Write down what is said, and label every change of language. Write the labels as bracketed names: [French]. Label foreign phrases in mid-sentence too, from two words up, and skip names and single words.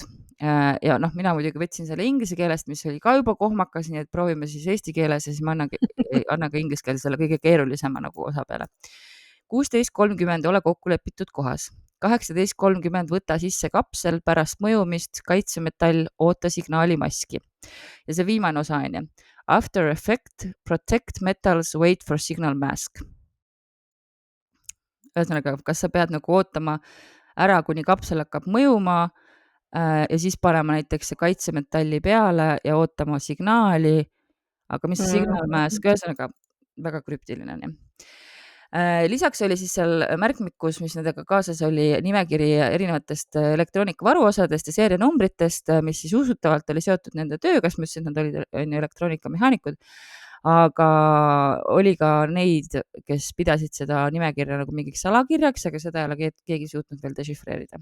[Estonian] Ja mina muidugi võtsin selle inglise keelest, mis oli ka juba kohmakas, nii et proovime siis eesti keeles ja siis ma annan ka inglise keeles selle kõige keerulisema nagu osa peale. 16.30 ole kokku lepitud kohas. 18.30 võta sisse kapsel pärast mõjumist, kaitsemetall, oota signaali maski. Ja see viimane osa on ju. [English] After effect, protect metals, wait for signal mask. [Estonian] Ühesõnaga, kas sa pead nagu ootama ära, kuni kapsel hakkab mõjuma ja siis panema näiteks see kaitsemetalli peale ja ootama signaali, aga mis see [English] signal mask, [Estonian] ühesõnaga väga krüptiline. Lisaks oli siis seal märkmikus, mis nendega kaasas oli nimekiri erinevatest elektroonikavaruosadest ja seerianumbritest, mis siis usutavalt oli seotud nende tööga, sest ma ütlesin, et nad olid elektroonikamehaanikud, aga oli ka neid, kes pidasid seda nimekirja nagu mingiks salakirjaks, aga seda ei ole keegi suutnud veel dešifreerida.